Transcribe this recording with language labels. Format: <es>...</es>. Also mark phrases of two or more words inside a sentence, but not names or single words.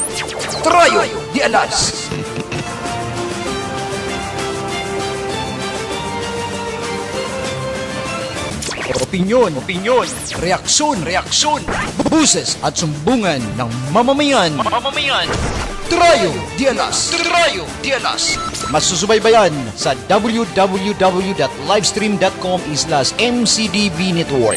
<tl>Trio de Alas. Opinyon, reaksyon, buses at sumbungan ng mamamayan. Trio de Alas. Masusubaybayan sa www.livestream.com/MCDB Network.</tl>